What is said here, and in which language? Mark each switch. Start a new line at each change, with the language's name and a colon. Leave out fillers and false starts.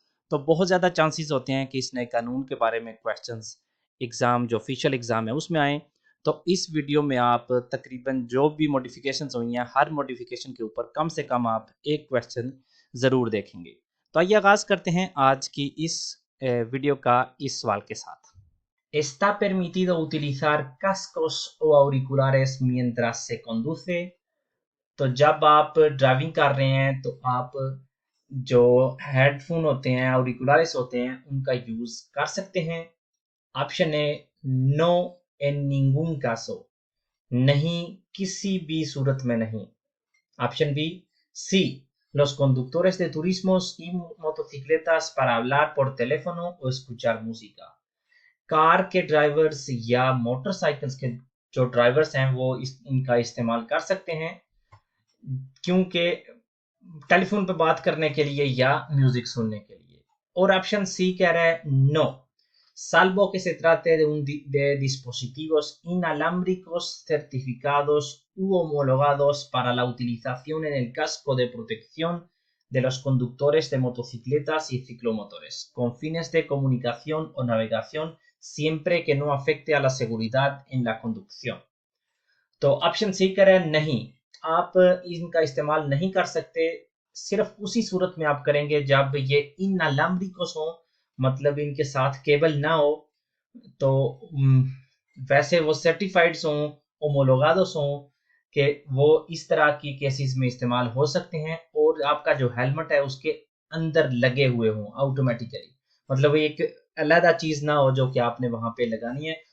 Hindi: तो बहुत ज़्यादा चांसेस होते हैं कि इस नए कानून के बारे में क्वेश्चंस एग्ज़ाम जो ऑफिशियल एग्ज़ाम है उसमें आए। तो इस वीडियो में आप तकरीबन जो भी मॉडिफिकेशंस हुई हैं हर मॉडिफिकेशन के ऊपर कम से कम आप एक क्वेश्चन ज़रूर देखेंगे। तो आइए आगाज़ करते हैं आज की इस वीडियो का इस सवाल के साथ।
Spanish: ¿Está permitido utilizar cascos o auriculares mientras se conduce?
Hindi: तो जब आप ड्राइविंग कर रहे हैं तो आप जो हेडफोन होते हैं, auriculares होते हैं, उनका यूज कर सकते हैं। Option A
Spanish: नो, en ningún caso,
Hindi: नहीं, किसी भी सूरत में नहीं। Option B
Spanish: सी, los conductores de turismos y motocicletas para hablar por teléfono o escuchar música।
Hindi: Car के ड्राइवर्स या मोटरसाइकिल्स के जो ड्राइवर्स हैं वो इनका इस्तेमाल कर सकते हैं क्योंकि टेलीफोन पे बात करने के लिए या म्यूजिक सुनने के लिए। और ऑप्शन सी कह रहा है
Spanish: नो, salvo que se trate de dispositivos inalámbricos certificados u homologados para la utilización en el casco de protección de los conductores de motocicletas y ciclomotores, con fines de comunicación o navegación, siempre que no afecte a la seguridad en la conducción।
Hindi: तो option C कह रहा है नहीं, आप इनका इस्तेमाल नहीं कर सकते, सिर्फ उसी सूरत में आप करेंगे जब ये inalámbricos हो, मतलब इनके साथ केबल ना हो। तो वैसे वो सर्टिफाइड्स हों, ओमोलोगादोस हों कि वो इस तरह की केसेस में इस्तेमाल हो सकते हैं और आपका जो हेलमेट है उसके अंदर लगे हुए हों ऑटोमेटिकली, मतलब एक अलग चीज ना हो जो कि आपने वहां पे लगानी है।